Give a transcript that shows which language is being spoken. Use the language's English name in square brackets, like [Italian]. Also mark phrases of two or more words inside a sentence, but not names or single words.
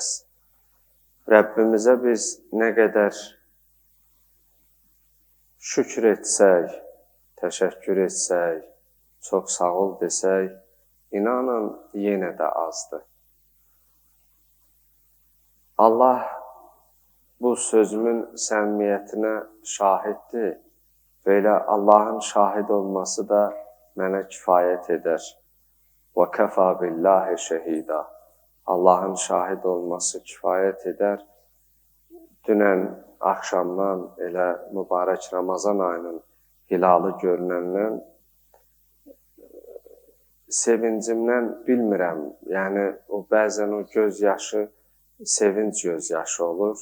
[Azerbaijani] Rəbbimizə biz nə qədər şükür etsək, təşəkkür etsək, çox sağ ol desək, inanın yenə də azdır. Allah bu sözümün səmimiyyətinə şahiddir və elə Allahın şahid olması da mənə kifayət edər. [Arabic] وَكَفَى بِاللّٰهِ شَهِيدًا. [Azerbaijani] Allahın şahid olması kifayət edər. Dünən axşamdan elə mübarək Ramazan ayının hilalı görünəndən sevincimdən bilmirəm. Yəni, bəzən o göz yaşı sevinc göz yaşı olur.